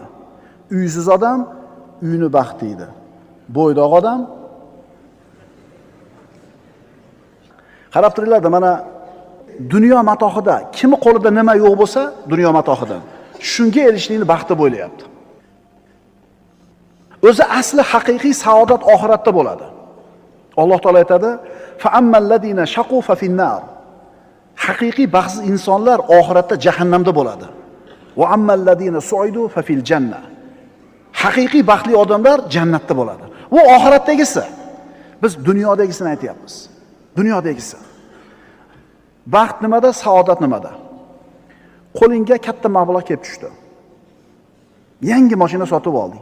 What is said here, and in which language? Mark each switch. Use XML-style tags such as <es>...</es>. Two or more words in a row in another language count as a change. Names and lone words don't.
<uz>Uysiz odam uyni baxt deydi. Bo'ydoq odam qarab turinglar, mana dunyo matohida kimi qo'lida nima yo'q bo'lsa, dunyo matohidan shunga erishishlikni baxt deb o'ylayapti. O'zi asli haqiqiy saodat oxiratda bo'ladi. Alloh taolo aytadi:</uz> <ar>"فأما الذين شقوا ففي النار."</ar> <uz>Haqiqiy baxtsiz insonlar oxiratda jahannamda bo'ladi.</uz> <ar>وأما الذين سعدوا ففي الجنة.</ar> <uz>Haqiqiy baxtli odamlar jannatda bo'ladi. Bu oxiratdagisi. Biz dunyodagisini aytyapmiz. Dunyodagisi. Baxt nimada, saodat nimada? Qo'lingga katta mablag' kelib tushdi. Yangi mashina sotib olding.</uz>